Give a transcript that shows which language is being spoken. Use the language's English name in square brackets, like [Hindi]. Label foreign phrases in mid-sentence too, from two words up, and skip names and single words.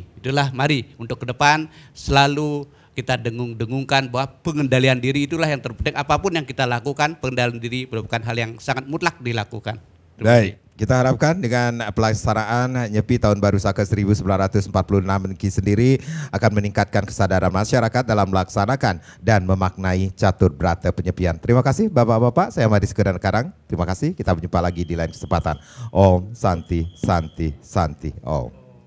[Indonesian] Itulah mari untuk ke depan selalu kita dengung-dengungkan bahwa pengendalian diri itulah yang terpenting. Apapun yang kita lakukan, pengendalian diri merupakan hal yang sangat mutlak dilakukan. Baik, kita harapkan dengan pelaksanaan Nyepi Tahun Baru Saka 1946 ini sendiri akan meningkatkan kesadaran masyarakat dalam melaksanakan dan memaknai catur berata penyepian. Terima kasih Bapak-Bapak, saya Madi Sekedar Karang. Terima kasih, kita berjumpa lagi di lain kesempatan. [Sanskrit] ॐ शान्ति शान्ति शान्ति ॐ.